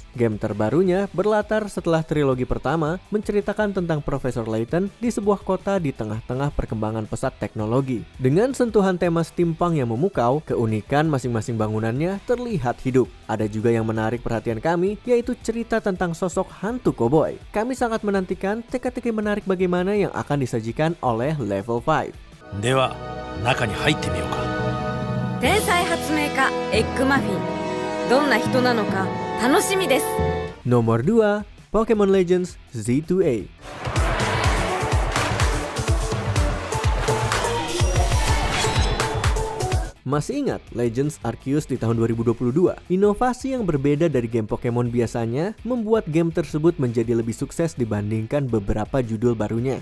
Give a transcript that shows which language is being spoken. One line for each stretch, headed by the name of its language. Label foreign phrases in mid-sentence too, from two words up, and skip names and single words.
Indonesian: Game terbarunya berlatar setelah trilogi pertama, menceritakan tentang Professor Layton di sebuah kota di tengah-tengah perkembangan pesat teknologi. Dengan sentuhan tema steampunk yang memukau, keunikan masing-masing bangunannya terlihat hidup. Ada juga yang menarik perhatian kami, yaitu cerita tentang sosok hantu koboi. Kami sangat menantikan teka-teki menarik bagaimana yang akan disajikan oleh Level 5.
Japanese: では、中に入ってみようか。天才発明家エッグマフィン、どんな人なのか楽しみです。
Indonesian: Nomor 2, Pokemon Legends Z2A. Masih ingat Legends Arceus di tahun 2022? Inovasi yang berbeda dari game Pokemon biasanya membuat game tersebut menjadi lebih sukses dibandingkan beberapa judul barunya.